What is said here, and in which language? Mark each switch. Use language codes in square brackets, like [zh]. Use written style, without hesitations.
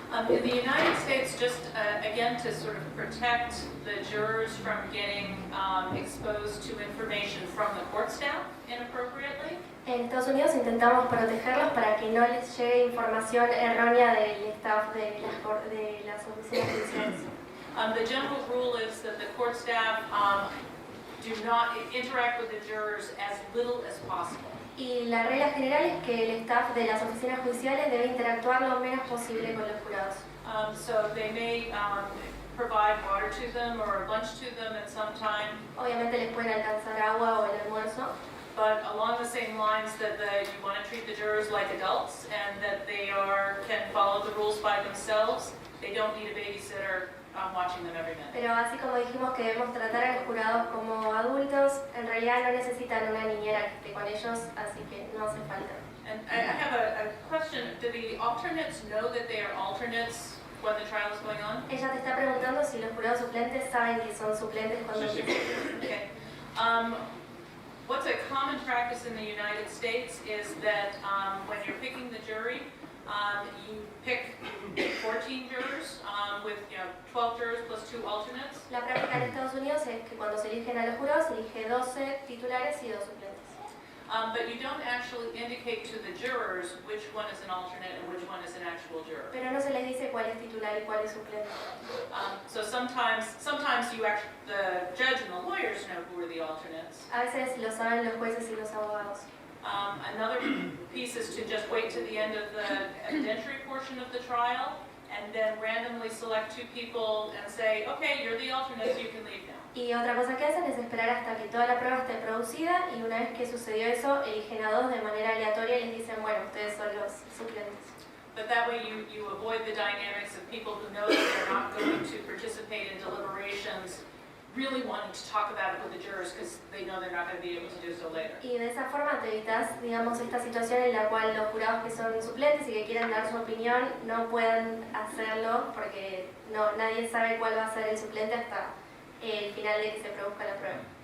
[en] In the United States, just again to sort of protect the jurors from getting exposed to information from the court staff inappropriately. [es] En Estados Unidos intentamos protegerlos para que no les llegue información errónea del staff de las oficinas judiciales. [en] The general rule is that the court staff do not interact with the jurors as little as possible. [es] Y la regla general es que el staff de las oficinas judiciales debe interactuar lo menos posible con los jurados. [en] So they may provide water to them or lunch to them at some time. [es] Obviamente les pueden alcanzar agua o el almuerzo. [en] But along the same lines that you want to treat the jurors like adults and that they can follow the rules by themselves, they don't need a babysitter watching them every minute. [es] Pero así como dijimos que debemos tratar a los jurados como adultos, en realidad no necesitan una niñera que esté con ellos, así que no hace falta. [en] And I have a question. Do the alternates know that they are alternates when the trial is going on? [es] Ella te está preguntando si los jurados suplentes saben que son suplentes cuando... Sí. [en] Okay. What's a common practice in the United States is that when you're picking the jury, you pick 14 jurors with 12 jurors plus 2 alternates. [es] La práctica en Estados Unidos es que cuando se eligen a los jurados se elige 12 titulares y 2 suplentes. [en] But you don't actually indicate to the jurors which one is an alternate and which one is an actual juror. [es] Pero no se les dice cuál es titular y cuál es suplente. [en] So sometimes the judge and the lawyers know who are the alternates. [es] A veces lo saben los jueces y los abogados. [en] Another piece is to just wait to the end of the evidentiary portion of the trial and then randomly select 2 people and say, okay, you're the alternates, you can leave now. [es] Y otra cosa que hacen es esperar hasta que toda la prueba esté producida y una vez que sucedió eso, eligen a 2 de manera aleatoria y les dicen, bueno, ustedes son los suplentes. [en] But that way you avoid the dynamics of people who know that they're not going to participate in deliberations really wanting to talk about it with the jurors because they know they're not going to be able to do so later. [es] Y de esa forma te evitas, digamos, esta situación en la cual los jurados que son suplentes y que quieren dar su opinión no puedan hacerlo porque nadie sabe cuál va a ser el suplente hasta el final de que se produzca la prueba.